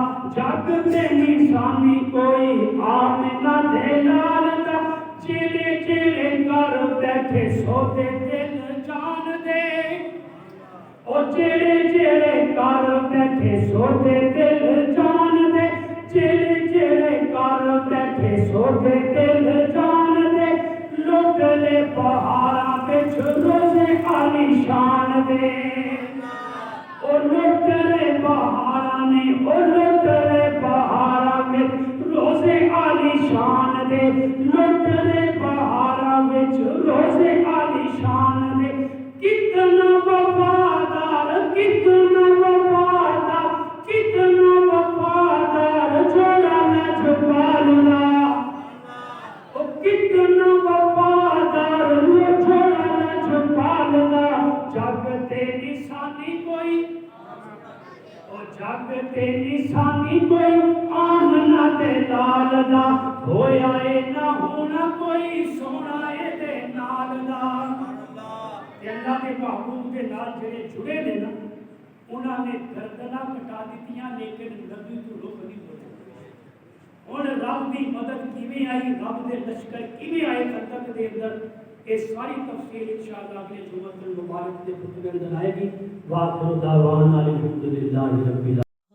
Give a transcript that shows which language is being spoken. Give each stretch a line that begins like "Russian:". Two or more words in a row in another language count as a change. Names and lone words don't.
Punjabi: جگ تے نشانی کوئی آمنہ دے لال دا چیلے چیلے کر بیٹھے سوتے دل جان دے او چیلے چیلے کر بیٹھے سوتے دل جان دے چیلے چیلے کر بیٹھے سوتے دل جان دے لٹ لے بہاراں وچ روزے عالی شان دے او لٹ لے بہاراں نے او لٹ لے بہاراں وچ روزے عالی شان دے لٹ لے بہاراں وچ روزے عالی شان دے کتنا وفادار کتنا وفادار کتنا وفادار جوڑا لجپال دا او کتنا وفادار جوڑا لجپال دا جگ تے نشانی کوئی او جگ تے نشانی کوئی آمنہ تے لال دا ہویا اے نہ ہونا کوئی سونا اے دے نال دا تے اللہ دے محبوب دے نال جڑے جڑے نے نا انہاں نے گردناں کٹا دتیاں لیکن نبی تو رخ نہیں ہوئے ہن رب دی مدد کیویں آئی رب دے لشکر کیویں آئے خندق دے اندر
Urdu: یہ ساری تفصیل انشاءاللہ اگلے جمعہ المبارک کے خطبے اندر آئے گی
Arabic: واخر دعوانا الحمدللہ رب العالمین